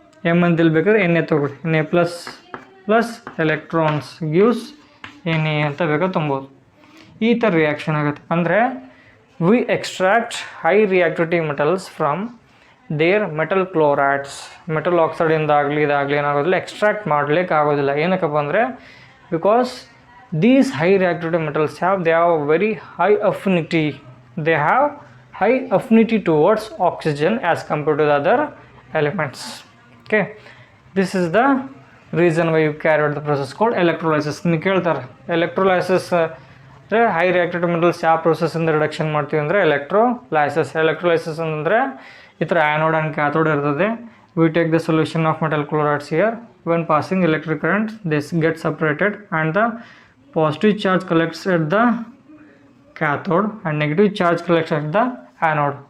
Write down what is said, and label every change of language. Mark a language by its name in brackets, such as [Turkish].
[Kannada] M ಅಂತ ಬೇಕಾದ್ರೆ Na ತೊಗೊಳ್ಳಿ, Na plus electrons gives Na ಅಂತ ಬೇಕಾದ್ರೆ ತುಂಬೋದು. ಈ ಥರ ರಿಯಾಕ್ಷನ್ ಆಗುತ್ತೆ. [English] ಅಂದರೆ we extract high reactivity metals from their metal chlorides. [Kannada] Metal ಆಕ್ಸೈಡಿಂದ ಆಗಲಿ ಇದಾಗಲಿ ಏನಾಗೋದಿಲ್ಲ, ಎಕ್ಸ್ಟ್ರಾಕ್ಟ್ ಮಾಡಲಿಕ್ಕೆ ಆಗೋದಿಲ್ಲ. ಏನಕ್ಕಪ್ಪ ಅಂದರೆ [English] Because these high reactivity metals have very high affinity. They have high affinity towards oxygen as compared to the other elements. Okay, this is the reason why you carry out the process called electrolysis. [Kannada] ನೀವು ಕೇಳ್ತಾರೆ electrolysis ಅಂದರೆ high reactivity metals ಯಾವ ಪ್ರೊಸೆಸ್ಸಿಂದ reduction ಮಾಡ್ತೀವಿ ಅಂದರೆ electrolysis ಅಂದರೆ ಈ ಥರ anode and cathode ಇರ್ತದೆ. [English] We take the solution of metal chlorides here. When passing electric current, this gets separated and the positive charge collects at the cathode and negative charge collects at the anode.